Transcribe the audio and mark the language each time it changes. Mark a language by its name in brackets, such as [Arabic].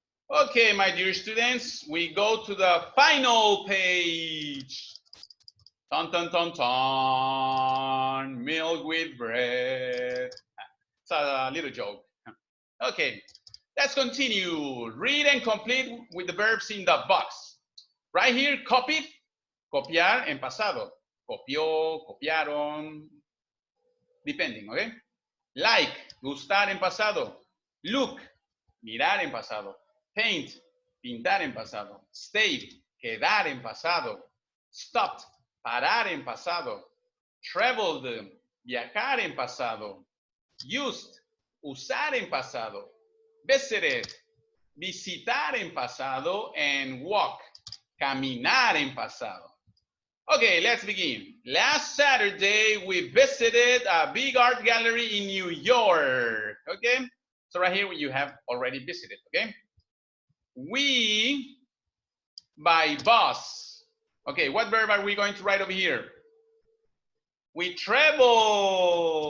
[English] Okay, my dear students, we go to the final page. Ton, ton, ton, ton, milk with bread. It's a little joke. Okay, let's continue. Read and complete with the verbs in the box. Right here, copied, [Spanish] copiar en pasado. Copió, copiaron, [English] depending, okay? Like, [Spanish] gustar en pasado. [English] Look, [Spanish] mirar en pasado. [English] Paint, [Spanish] pintar en pasado. [English] Stay, [Spanish] quedar en pasado. [English] Stopped, [Spanish] parar en pasado. [English] Traveled, [Spanish] viajar en pasado. [English] Used, [Spanish] usar en pasado. [English] Visited, [Spanish] visitar en pasado. [English] And walk, [Spanish] caminar en pasado. [English] Okay, let's begin. Last Saturday, we visited a big art gallery in New York. Okay, so right here you have already visited. Okay, we by bus. Okay, what verb are we going to write over here? We traveled.